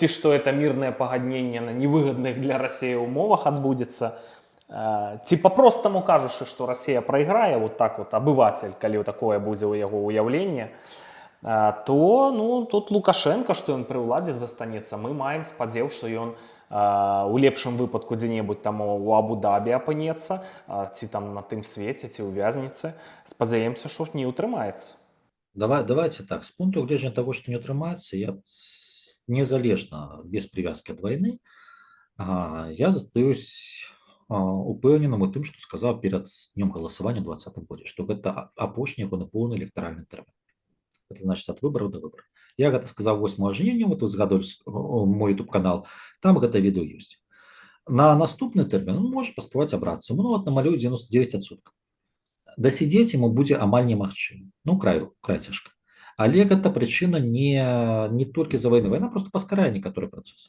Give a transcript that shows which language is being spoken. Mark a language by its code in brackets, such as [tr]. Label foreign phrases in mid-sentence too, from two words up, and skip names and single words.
[be] што это мірнае пагадненне на невыгадных для Расіі умовах адбудзецца, ці па-простаму кажучы, што Расія прайграе, [ru] вот так вот, [be] абывацель, калі такое будзе ў яго ўяўленне, то тут Лукашенка, што ён пры ўладзе застанецца, мы маем спадзеў, што ён у лепшым выпадку дзе-небудзь там у Абу-Дабі апынецца, ці там на тым свеце, ці ў вязніцы. Спадзяемся, што не ўтрымаецца. [ru] Давайте так, с [be] пункту гледжання [ru] того, что [be] не атрымаецца, я незалежна, [ru] без привязки от войны, [be] я застаюсь упэўненым у тым, што сказаў перад днём галасавання ў 2020 годзе, што гэта апошні яго поўны электаральны тэрмін. [ru] Это значит от выборов до выборов. [be] Я гэта сказаў 8 жніўня, вот вы згадали мой YouTube канал, там гэта відэо ёсць. На наступны тэрмін он можа паспрабаваць абрацца, ну вот намалюю 99%. Дасядзець ему будзе амаль немагчыма, ну край цяжка. Але гэта прычына не толькі за вайны, вайна просто паскарае некаторы працэс.